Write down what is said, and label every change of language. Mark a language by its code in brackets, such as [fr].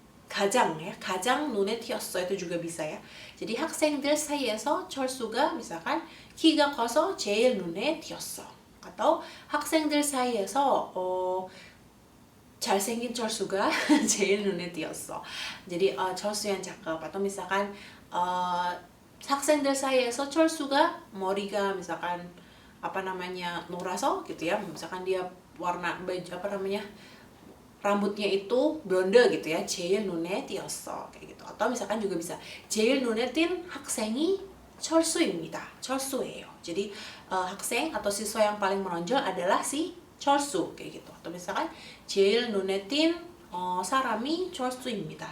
[id] 가장 ya, [ko] 가장 눈에 띄었어 [id] itu juga bisa ya. [ko] Jadi 학생들 사이에서 철수가 [id] misalkan [ko] 키가 커서 제일 눈에 띄었어. [id] Atau [ko] 학생들 사이에서 잘생긴 철수가 제일 눈에 띄었어. [id] Jadi 철수 yang cakep. Atau misalkan [ko] 학생들 사이에서 철수가 머리가 [id] misalkan [ko] 노라서 [id] gitu ya. Misalkan dia warna baju rambutnya itu blonde gitu ya, [ko] 제일 눈에 띄었어 [id] kayak gitu. Atau misalkan juga bisa [ko] 제일 눈에 띈 학생이 철수입니다. 철수예요. [id] Jadi 학생 atau siswa yang paling menonjol adalah si 철수 kayak gitu. Atau misalkan [ko] 제일 눈에 띈 사람이 철수입니다.